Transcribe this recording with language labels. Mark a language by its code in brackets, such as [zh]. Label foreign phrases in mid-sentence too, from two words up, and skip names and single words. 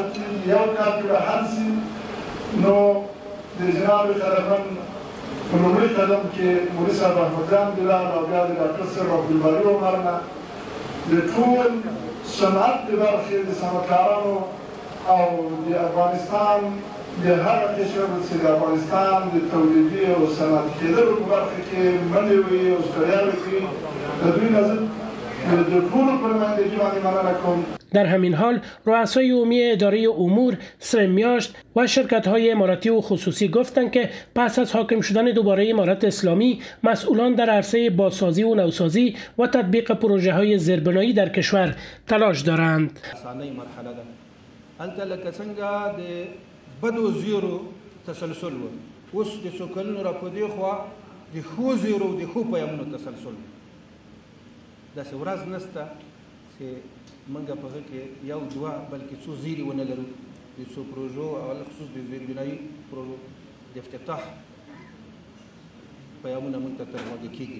[ps] کېږي، یو کال کې به حل شي، نو د جناب قدرمن په لومړي قدم کې مولوي صاحب احمدجان بلال او بیا د ډاکټر صاحب عبدالباري عمر نه د ټول صنعت د برخې د صنعتکارانو او د افغانستان د هغه قشر چې د افغانستان د تولیدي او صنعتي کېدلو په برخه کې منډې وهي او ستړیاوې کوي، د دوی نظر د ټولو په نمایندګي باندې مننه کوم. [fa] در همین حال رؤسای عمومی اداره امور سرمیاشت و شرکت‌های اماراتی و خصوصی گفتند که پس از حاکم شدن دوباره امارت اسلامی مسئولان در عرصه بازسازی و نوسازی و تطبیق پروژه‌های زیربنایی در کشور تلاش دارند. [ps] هلته لکه څنګه د بدو زیرو تسلسل و، اوس د څو کلونو را په دې خوا د ښو زیرو د ښو پیامونو تسلسل و. داسې ورځ نشته چې موږ په هغه کې یو دوه بلکې څو زیري ونه لرو د څو پروژو او خصوص د زیربنایي پروژو د افتتاح پیامونه موږ ته ترغاړې کېږي.